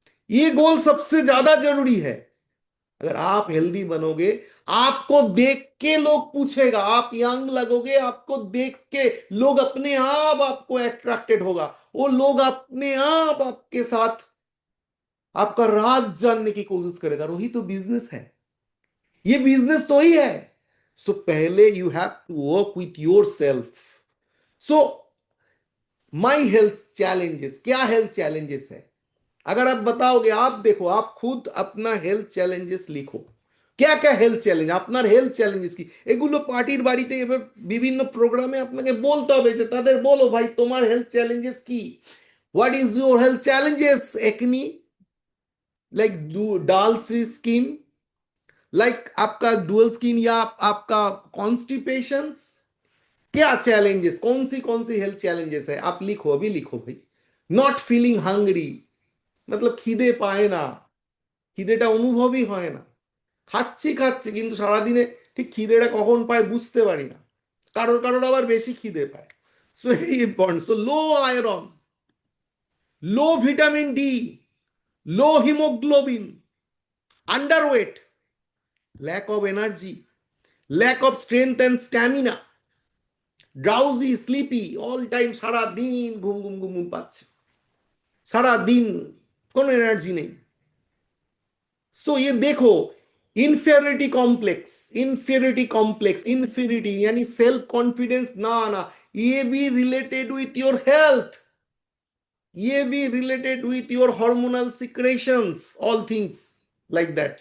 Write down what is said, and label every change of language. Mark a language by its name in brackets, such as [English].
[Hindi] ये गोल सबसे ज्यादा जरूरी है। अगर आप हेल्दी बनोगे, आपको देख के लोग पूछेगा, आप यंग लगोगे, आपको देख के लोग अपने आप आपको अट्रैक्टेड होगा, वो लोग अपने आप आपके साथ आपका राज जानने की कोशिश करेगा। वही तो बिजनेस है, ये बिजनेस तो ही है। सो पहले [English] You have to work with yourself. [Hindi] So my health challenges, क्या हेल्थ चैलेंजेस है अगर आप बताओगे, आप देखो, आप खुद अपना हेल्थ [Bangla] চ্যালেঞ্জেস লিখো, क्या क्या হেলথ চ্যালেঞ্জ আপনার হেলথ চ্যালেঞ্জেস কি, এগুলো পার্টির বাড়িতে এবার বিভিন্ন প্রোগ্রামে আপনাকে বলতে হবে, যে তাদের বলো ভাই তোমার হেলথ চ্যালেঞ্জেস কি, [English] what is your health challenges, [Bangla] acne like ডাল স্কিন, [Hindi] लाइक आपका डुअल स्किन या आपका कॉन्स्टिपेशन, क्या चैलेंजेस, कौन सी हेल्थ चैलेंजेस है, आप लिखो, अभी लिखो भाई। [English] not feeling hungry, [Bangla] मतलब খিদে পায় না, খিদেটা অনুভবই হয় না, খাচ্ছি খাচ্ছি কিন্তু সারাদিনে ঠিক খিদেটা কখন পায় বুঝতে পারি না, কারোর কারোর আবার বেশি খিদে পায়। [English] So very important. So low iron, low vitamin D, low haemoglobin, underweight, lack of energy, lack of strength and stamina, drowsy, sleepy all time, [Bangla] সারা দিন ঘুম ঘুম ঘুম ঘুম পাচ্ছে, সারা দিন কোনো এনার্জি নেই। [Hindi] सो ये देखो, inferiority complex, inferiority complex, inferiority यानी सेल्फ कॉन्फिडेंस ना आना, [English] ये भी related with your health, [Hindi] ये भी related with your hormonal secretions, all things like that.